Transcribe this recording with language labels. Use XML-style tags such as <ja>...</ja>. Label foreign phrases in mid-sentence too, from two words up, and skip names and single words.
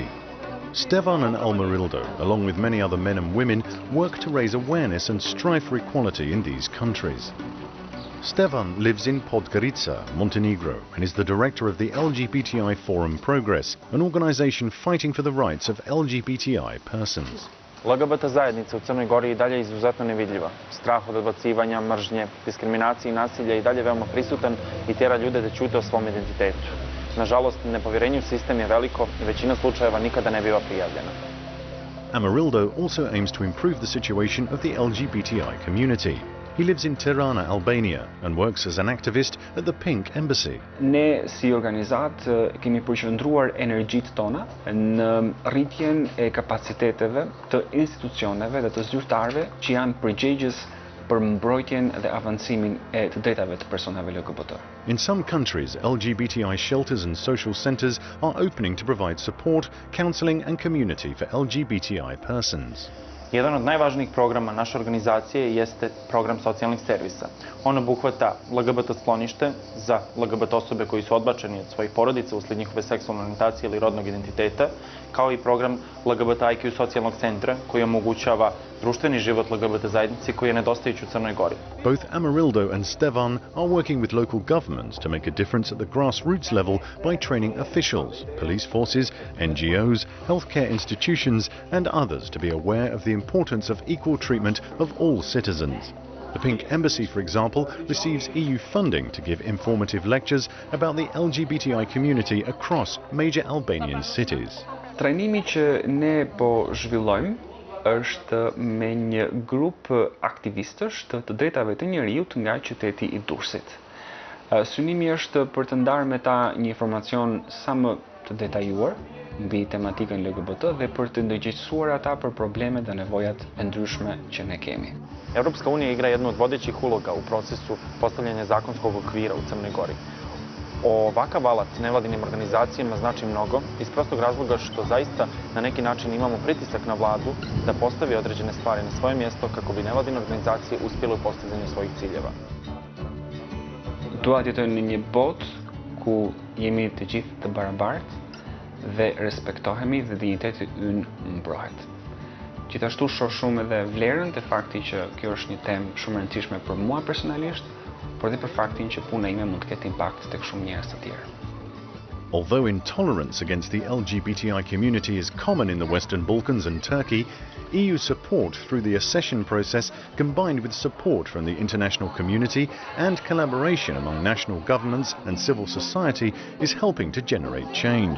<en>Stevan and Amarildo, along with many other men and women, work to raise awareness and strive for equality in these countries. Stevan lives in Podgorica, Montenegro, and is the director of the LGBTI Forum Progress, an organization fighting for the rights of LGBTI persons.</en> <sr>LGBT zajednica u Crnoj Gori i dalje je izuzetno nevidljiva. Strah od odbacivanja, mržnje, diskriminacije i nasilja i dalje veoma prisutan i tjera ljude da ćute o svom identitetu. Nažalost, nepovjerenje u sistem je veliko i većina slučajeva nikada ne biva prijavljena.</sr> <en>Amarildo also aims to improve the situation of the LGBTI community. He lives in Tirana, Albania, and works as an activist at the PINK Embassy.</en> <sq>Ne si organizat kemi përqendruar energjitë tona në rritjen e kapaciteteve të institucioneve dhe të zyrtarëve që janë përgjegjës për mbrojtjen dhe avancimin e të drejtave të personave LGBT.</sq> <en>In some countries, LGBTI shelters and social centers are opening to provide support, counseling and community for LGBTI persons.</en> <sr>Jedan od najvažnijih programa naše organizacije jeste program socijalnih servisa. On obuhvata LGBT sklonište za LGBT osobe koji su odbačeni od svojih porodica usled njihove seksualne orijentacije ili rodnog identiteta, kao i program LGBTIQ socijalnog centra koji omogućava društveni život LGBT zajednici koji je nedostajući u Crnoj Gori.</sr> <en>Both Amarildo and Stevan are working with local governments to make a difference at the grassroots level by training officials, police forces, NGOs, healthcare institutions and others to be aware of the importance of equal treatment of all citizens. The PINK Embassy, for example, receives EU funding to give informative lectures about the LGBTI community across major Albanian cities.</en> <sq>Trajnimi që ne po zhvillojmë është me një grup aktivistësh të drejtave të njerëzit nga qyteti i Durrësit. Synimi është për të ndarë me ta një informacion sa më të detajuar mbi tematikën LGBT dhe për të ndërgjegjësuar ata për problemet dhe nevojat e ndryshme që ne kemi.</sq> <sr>Europska unija igra jednu od vodećih uloga u procesu postavljanja zakonskog okvira u Crnoj Gori. Ovakav alat nevladinim organizacijama znači mnogo iz prostog razloga što zaista na neki način imamo pritisak na vladu da postavi određene stvari na svoje mjesto kako bi nevladine organizacije uspjele u postizanju svojih ciljeva.</sr> <sq>Dua të jetojmë në një botë ku jemi të gjithë të barabartë dhe respektohemi dhe dinjiteti ynë mbrohet. Gjithashtu shoh shumë edhe vlerën të fakti që kjo është një temë shumë e rëndësishme për mua personalisht, por dhe për faktin që puna ime mund të ketë impakt tek shumë njerëz të tjerë.</sq> <en>Although intolerance against the LGBTI community is common in the Western Balkans and Turkey, EU support through the accession process, combined with support from the international community and collaboration among national governments and civil society, is helping to generate change.</en>